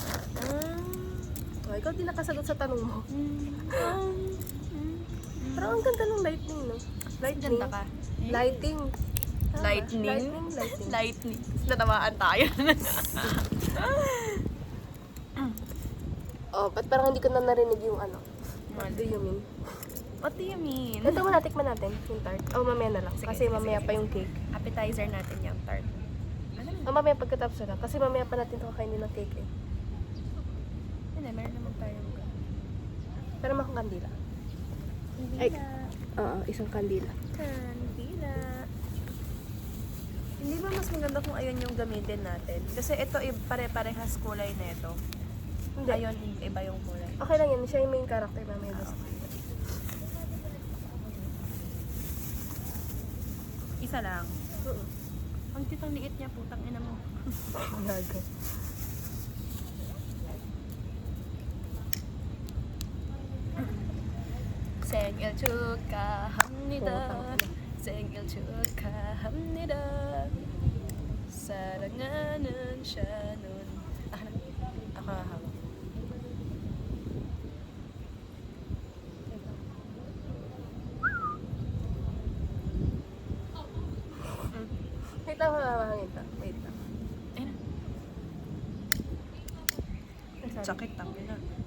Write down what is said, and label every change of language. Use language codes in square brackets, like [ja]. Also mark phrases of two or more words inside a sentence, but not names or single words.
[tl] Ikaw di nakasagot sa tanong mo. Pero ang ganda ng lightning, no? Lightning. Ganda ka. Lighting. Tama. Lightning? Lightning. Lightning. Natamaan tayo. Oh, ba't parang hindi ko na narinig yung ano? [en] What do you mean? What do you mean? [tl] Ito muna, tikman natin yung tart. Oh, mamaya na lang. Sige, Kasi sige, mamaya sige, pa sige. yung cake. Appetizer natin yung tart. Oh, mamaya pagkatapos na lang. Kasi mamaya pa natin ito kakainin ng cake eh. Hindi, meron naman tayong Pero makang kandila. kandila. Ay. Oo, isang kandila. Kandila. Hindi ba mas maganda kung ayun yung gamitin natin? Kasi ito, pare-parehas kulay na ito. Hindi. Ayun, iba yung kulay. Okay lang yan. Siya yung [en] main character [tl] mamaya doon sa kandila. Isa lang. Oo. Ang kitang liit niya, putang ina mo. Gago. [ko] 생일 축하합니다. 생일 축하합니다. 사랑하는 샤논. [tl] ako hawak. Wait lang, mamahangin ta. Wait lang. Ayun. Sakit, tangin na.